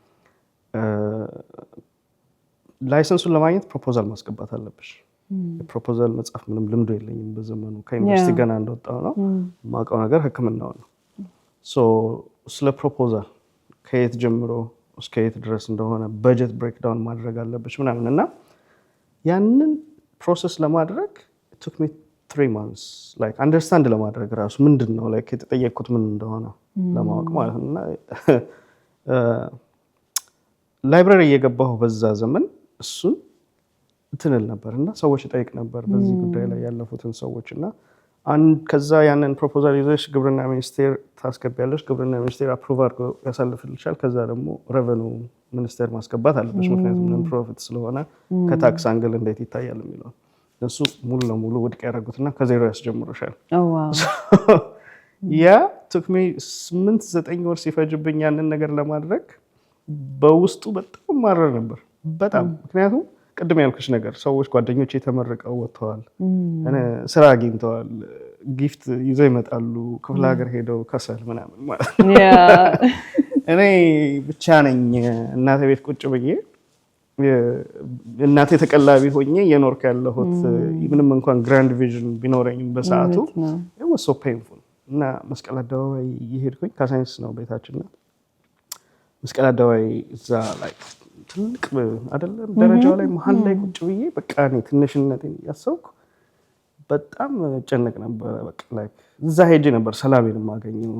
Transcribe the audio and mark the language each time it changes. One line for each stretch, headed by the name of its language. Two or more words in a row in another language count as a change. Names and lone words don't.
Amharic: ላይሰንሱን ለማግኘት ፕሮፖዛል ማስገባት አለብሽ። የፕሮፖዛል መጻፍ ምንም ልምዱ የለኝም በዘመኑ ከዩኒቨርሲቲ ገና እንደወጣሁ ነው። የማውቀው ነገር ሕክምናው ነው። ስለ ፕሮፖዛል ከየት ጀምሮ እስከ የት ድረስ እንደሆነ በጀት ብሬክዳውን ማድረግ አለብሽ ምናምን እና ያንን ፕሮሰስ ለማድረግ
English: took me 3 months like
Amharic: አንደርስታንድ ለማድረግ ራሱ ምንድነው like የተጠየቅኩት ምን እንደሆነ ለማወቅ ማለት ነው። እና ላይብራሪ እየገባሁ በዛ ዘመን እሱን ትንል ነበርና ሰዎች ጠይቅ ነበር በዚህ ጉዳይ ላይ ያለፉትን ሰዎች እና ከዛ ያንን ፕሮፖዛል ይዘሽ ግብርና ሚኒስቴር ታስገቢያለሽ። ግብርና ሚኒስቴር አፕሩቭ አድርጎ ያሳልፍልሻል። ከዛ ደግሞ ሬቨኑ ሚኒስቴር ማስገባት አለብሽ። ምክንያቱም
English: ነን ፕሮፊት
Amharic: ስለሆነ ከታክስ አንግል እንዴት ይታያል የሚለው እሱ ሙሉ ለሙሉ ውድቅ ያደረጉትና ከዜሮ ያስጀምሩሻል። ያ
English: took me 8-9
Amharic: ወር ሲፈጅብኝ ያንን ነገር ለማድረግ በውስጡ በጣም ማረር ነበር። በጣም ምክንያቱም ቅድም ያልኩሽ ነገር ሰዎች ጓደኞቼ ተመርቀው ወጥተዋል፣ ስራ አግኝተዋል፣ ጊፍት ይዘው ይመጣሉ፣ ክፍለ ሀገር ሄደው ከሰል ምናምን ማለት ነው። እኔ ብቻ ነኝ እናቴ ቤት ቁጭ ብዬ እናቴ ተቀላቢ ሆኜ የኖርኩ ያለሁት። ምንም እንኳን
English: ግራንድ ቪዥን
Amharic: ቢኖረኝም በሰዓቱ
English: it was so painful
Amharic: እና መስቀል አደባባይ እየሄድኩኝ ከሳይንስ ነው ቤታችንና መስቀል አደባባይ እዛ ላይ ትልቅ አይደለም ደረጃው ላይ መሀል ላይ ቁጭ ብዬ በቃ እኔ ትንሽነቴን ያሰብኩ በጣም ጨነቅ ነበር። በቃ ላይክ እዛ ሄጄ ነበር ሰላሜን የማገኘው